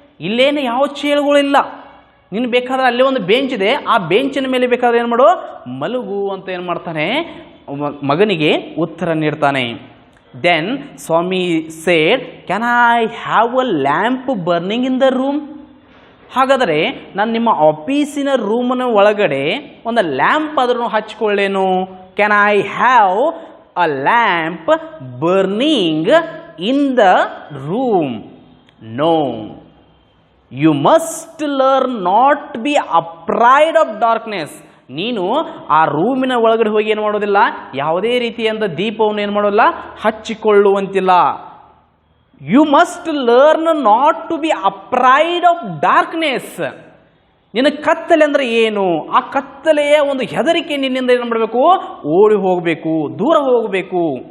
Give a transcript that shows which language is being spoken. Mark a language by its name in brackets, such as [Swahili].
[Kannada] ಇಲ್ಲೇನು ಯಾವ ಚೇಳುಗಳಿಲ್ಲ, ನೀನು ಬೇಕಾದ್ರೆ ಅಲ್ಲೇ ಒಂದು ಬೆಂಚ್ ಇದೆ, ಆ ಬೆಂಚಿನ ಮೇಲೆ ಬೇಕಾದ್ರೆ ಏನು ಮಾಡು, ಮಲಗು ಅಂತ ಏನು ಮಾಡ್ತಾನೆ, ಮಗನಿಗೆ ಉತ್ತರ ನೀಡ್ತಾನೆ. [English] Then Swami said, can I have a lamp burning in the room? [Kannada] ಹಾಗಾದರೆ ನಾನು ನಿಮ್ಮ ಆಫೀಸಿನ ರೂಮಿನ ಒಳಗಡೆ ಒಂದು ಲ್ಯಾಂಪ್ ಆದ್ರೂ ಹಚ್ಕೊಳ್ಳೇನು? [English] Can I have a lamp burning in the room? No. You must learn not to be afraid of darkness. [Kannada] ನೀನು ಆ ರೂಮಿನ ಒಳಗಡೆ ಹೋಗಿ ಏನು ಮಾಡೋದಿಲ್ಲ, ಯಾವುದೇ ರೀತಿಯಾದ ದೀಪವನ್ನು ಏನು ಮಾಡೋಲ್ಲ, ಹಚ್ಚಿಕೊಳ್ಳುವಂತಿಲ್ಲ. [English] You must learn not to be afraid of darkness. [Kannada] ನಿನ್ನ ಕತ್ತಲೆ ಅಂದರೆ ಏನು? ಆ ಕತ್ತಲೆಯ ಒಂದು ಹೆದರಿಕೆ ನಿನ್ನಿಂದ ಏನು ಮಾಡಬೇಕು, ಓಡಿ ಹೋಗಬೇಕು, ದೂರ ಹೋಗಬೇಕು.